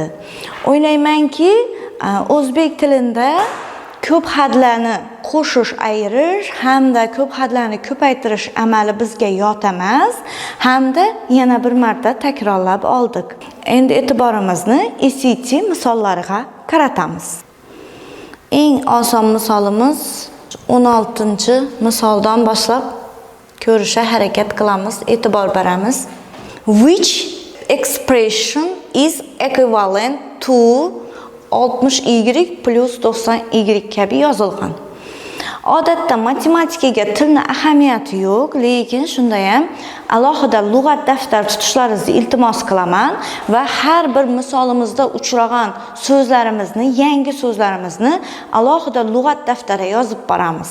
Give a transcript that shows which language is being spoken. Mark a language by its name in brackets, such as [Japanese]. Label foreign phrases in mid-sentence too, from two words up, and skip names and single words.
[Uzbek] O'ylaymanki, o'zbek tilida ko'p hadlarni qo'shish, ayirish hamda ko'p hadlarni ko'paytirish amali bizga yot emas, hamda yana bir marta takrorlab oldik. Endi e'tiborimizni SAT misollariga qaratamiz. Eng oson misolimiz 16-misoldan boshlab ko'rishga harakat qilamiz, e'tibor beramiz. [English] Which expression is equivalent to 60y plus 90y [Uzbek] kabi yozilgan. Odatda matematikaga tilni ahamiyati yo'q, lekin shunda ham alohida lug'at daftar tutishlaringizni iltimos qilaman va har bir misolimizda uchragan so'zlarimizni, yangi so'zlarimizni alohida lug'at daftariga yozib boramiz.